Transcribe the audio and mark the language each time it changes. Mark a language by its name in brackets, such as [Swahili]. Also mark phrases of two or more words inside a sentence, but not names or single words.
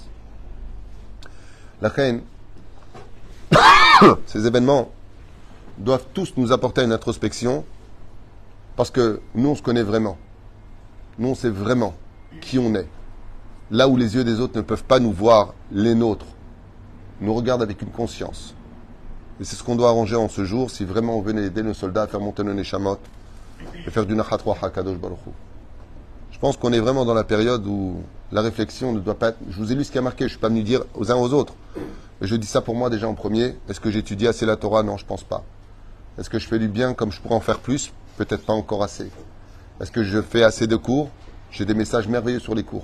[French] La reine, ces événements doivent tous nous apporter une introspection parce que nous, on se connaît vraiment. Nous, on sait vraiment qui on est. Là où les yeux des autres ne peuvent pas nous voir, les nôtres nous regardent avec une conscience. Et c'est ce qu'on doit arranger en ce jour si vraiment on venait aider nos soldats à faire monter nos neshamot et faire du [Hebrew] נחת רוח הקדוש ברוך הוא. [French] Je pense qu'on est vraiment dans la période où la réflexion ne doit pas être... Je vous ai lu ce qui a marqué, je ne suis pas venu dire aux uns aux autres. Mais je dis ça pour moi déjà en premier. Est-ce que j'étudie assez la Torah? Non, je ne pense pas. Est-ce que je fais du bien comme je pourrais en faire plus? Peut-être pas encore assez. Est-ce que je fais assez de cours? J'ai des messages merveilleux sur les cours.